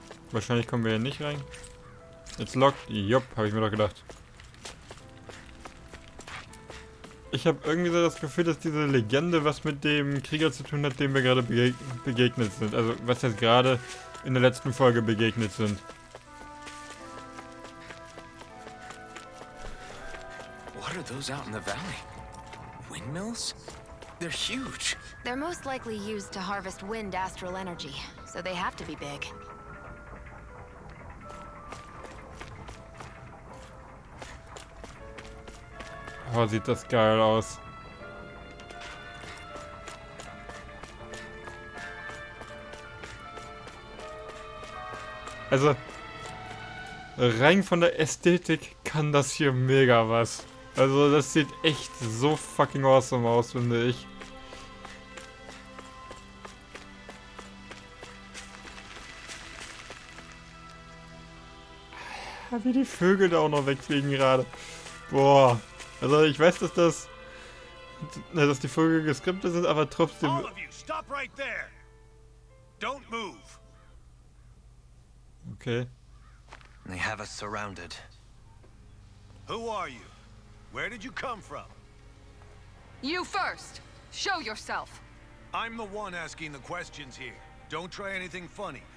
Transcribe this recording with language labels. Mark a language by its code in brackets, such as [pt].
[de] Wahrscheinlich kommen wir hier nicht rein. Jetzt lockt. Jupp, habe ich mir doch gedacht. Ich habe irgendwie so das Gefühl, dass diese Legende was mit dem Krieger zu tun hat, dem wir gerade begegnet sind. Also, was jetzt gerade in der letzten Folge begegnet sind. [en] What are those out in the valley? Windmills? They're huge. They're most likely used to harvest wind astral energy, so they have to be big. [de] Oh, sieht das geil aus. Also, rein von der Ästhetik kann das hier mega was. Also, das sieht echt so [en] fucking awesome [de] aus, finde ich. Wie die Vögel da auch noch wegfliegen gerade. Boah. Also ich weiß, dass die Vögel geskriptet sind, aber trotzdem. [en] All of you, stop right there. Don't move. Okay. They have us surrounded. Who are you? Where did you come from? You first! Show yourself! I'm the one asking the questions here. Don't try anything funny.